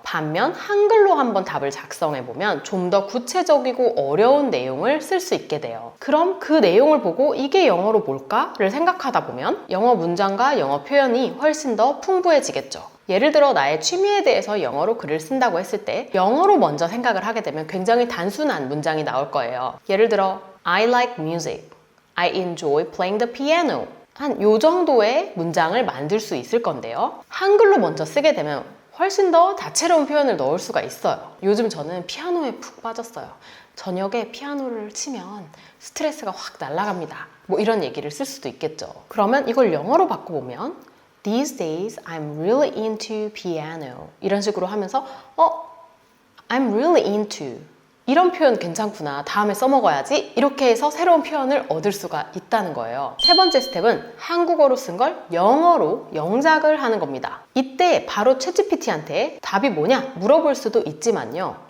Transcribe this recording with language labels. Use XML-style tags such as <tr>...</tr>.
<ko>반면 한글로 한번 답을 작성해보면 좀 더 구체적이고 어려운 내용을 쓸 수 있게 돼요. 그럼 그 내용을 보고 이게 영어로 뭘까를 생각하다 보면 영어 문장과 영어 표현이 훨씬 더 풍부해지겠죠. 예를 들어 나의 취미에 대해서 영어로 글을 쓴다고 했을 때 영어로 먼저 생각을 하게 되면 굉장히 단순한 문장이 나올 거예요. 예를 들어</ko> <en>I like music, I enjoy playing the piano.</en> <ko>한 요 정도의 문장을 만들 수 있을 건데요. 한글로 먼저 쓰게 되면 훨씬 더 다채로운 표현을 넣을 수가 있어요. 요즘 저는 피아노에 푹 빠졌어요. 저녁에 피아노를 치면 스트레스가 확 날아갑니다. 이런 얘기를 쓸 수도 있겠죠. 그러면 이걸 영어로 바꿔보면</ko> <en>These days I'm really into piano.</en> <ko>이런 식으로 하면서</ko> <en>I'm really into</en> <ko>이런 표현 괜찮구나. 다음에 써먹어야지. 이렇게 해서 새로운 표현을 얻을 수가 있다는 거예요. 세 번째 스텝은 한국어로 쓴 걸 영어로 영작을 하는 겁니다. 이때 바로 챗GPT한테 답이 뭐냐 물어볼 수도 있지만요.</ko>